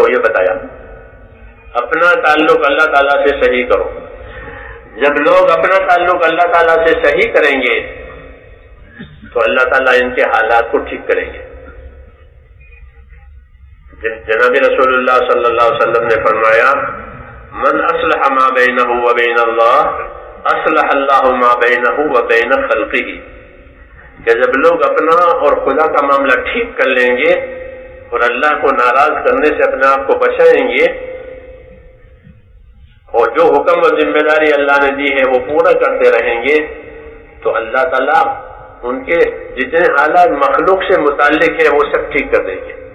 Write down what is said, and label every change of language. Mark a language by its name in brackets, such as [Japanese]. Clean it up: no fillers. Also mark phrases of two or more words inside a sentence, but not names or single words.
[Urdu] یہ بتایا اپنا تعلق اللہ تعالیٰ سے صحیح کرو. جب لوگ اپنا تعلق اللہ تعالیٰ سے صحیح کریں گے تو اللہ تعالیٰ ان کے حالات کو ٹھیک کریں گے. جناب رسول اللہ [Arabic] صلی اللہ علیہ وسلم [Urdu] نے فرمایا [Arabic] من اصلح ما بینہ و بین اللہ اصلح اللہ ما بینہ و بین خلقہ، [Urdu] کہ جب لوگ اپنا اور خدا کا معاملہ ٹھیک کر لیں گے اور اللہ کو ناراض کرنے سے اپنے آپ کو بچائیں گے اور جو حکم اور ذمہ داری اللہ نے دی ہے وہ پورا کرتے رہیں گے تو اللہ تعالیٰ ان کے جتنے حالات مخلوق سے متعلق ہیں وہ سب ٹھیک کر دیں گے.